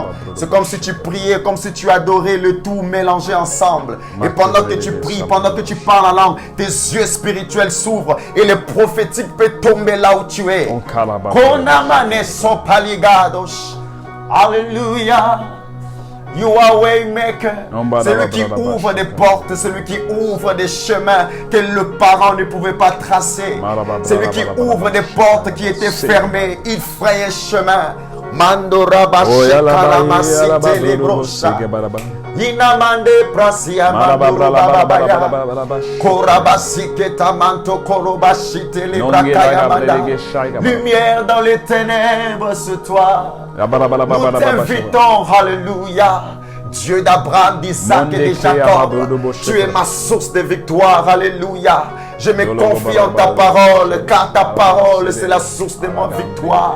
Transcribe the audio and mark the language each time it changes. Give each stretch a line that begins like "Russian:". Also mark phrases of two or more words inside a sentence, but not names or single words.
French: C'est comme si tu priais, comme si tu adorais, le tout mélangé ensemble. Et pendant que tu pries, pendant que tu parles en langue, tes yeux spirituels s'ouvrent et le prophétique peut tomber là où tu es. Alléluia.
English: You are waymaker.
French: Celui qui ouvre des portes, celui qui ouvre des chemins que le parent ne pouvait pas tracer. Celui qui ouvre des portes qui étaient fermées, il fraye chemin. Mandorabashi kalamasite lebrosa. Inamande prasia mandorababaya. Korabasike tamanto korobashite lebrakayamanda. Lumière dans les ténèbres, c'est toi. Nous t'invitons, alléluia. Dieu d'Abraham, d'Isaac et de Jacob. Tu es ma source de victoire. Alléluia. Je me confie en ta parole, car ta parole, c'est la source de ma victoire.